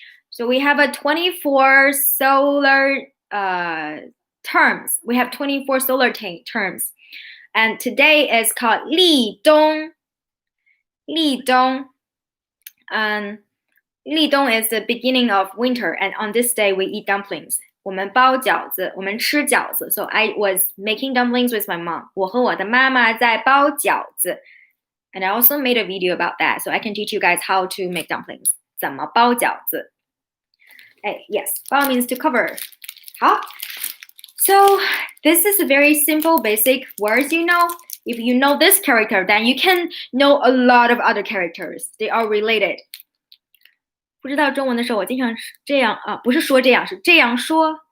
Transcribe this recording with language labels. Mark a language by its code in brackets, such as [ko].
[en] So we have a 24 solar terms. We have 24 solar terms. And today is called 立冬. [zh] 立冬. [en] 立冬 is the beginning of winter. And on this day, we eat dumplings. [zh] 我们包饺子, 我们吃饺子. [en] So I was making dumplings with my mom. [zh] 我和我的妈妈在包饺子. [en] And I also made a video about that. So I can teach you guys how to make dumplings. [zh] 怎么包饺子? [en] Yes, 包 means to cover. [zh] 好. [en] So this is a very simple, basic words, you know. If you know this character, then you can know a lot of other characters. They are related. [zh] 不知道中文的时候，我经常这样不是说这样，是这样说。